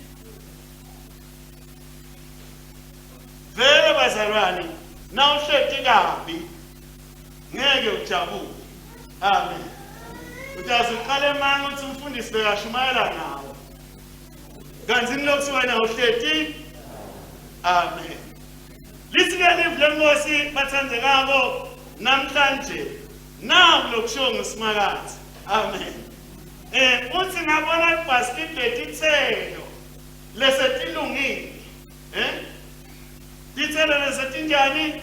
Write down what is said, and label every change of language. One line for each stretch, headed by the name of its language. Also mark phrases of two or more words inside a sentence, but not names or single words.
Swati: Vele bazalwane nawuhleti kabi ngeke ujabule. Amen. Utazi uqale manje uthi umfundisi bekashumayela nawe. Kanti lokho wena uhleti. Amen. Lisikele ivlengosi bathandekako namhlanje naku lokusho ngesimakathi. Amen. Uthi ngabona ibasket letithelo lesetilungile. Tithelo lesetinjani?